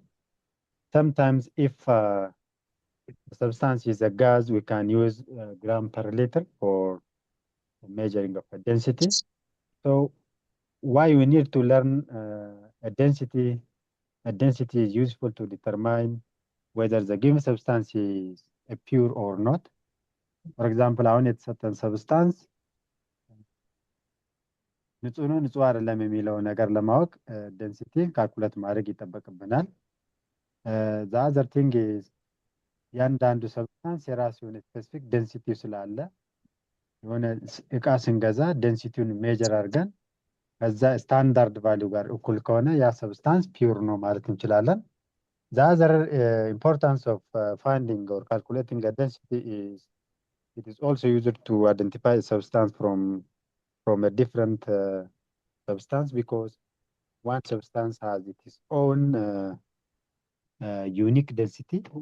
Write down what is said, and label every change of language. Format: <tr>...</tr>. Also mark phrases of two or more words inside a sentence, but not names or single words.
<en>Sometimes if the substance is a gas, we can use gram per liter for measuring of a density. So why we need to learn a density? A density is useful to determine whether the given substance is a pure or not. For example,</en> <am>አሁን የተሰጠን substance ንጹህ ነው ንጹህ አይደለም የሚለው ነገር ለማወቅ</am> <en>density calculate</en> <am>ማድረግ ይጠበቅብናል።</am> <en>the other thing is</en> <am>ያንዳንዱ ሰብስታንስ የራሱ የሆነ</am> <en>specific density</en> <am>ስላለ የሆነ እቃ ስንገዛ ዴንሲቲውን ሜጀር አድርገን ከዛ ስታንዳርድ ቫሊዩ ጋር እኩል ከሆነ ያ ሰብስታንስ ፒውር ነው ማለት እንችላለን።</am> <en>the other importance of finding or calculating a density is it is also used to identify a substance from a different substance, because one substance has its own unique density.</en>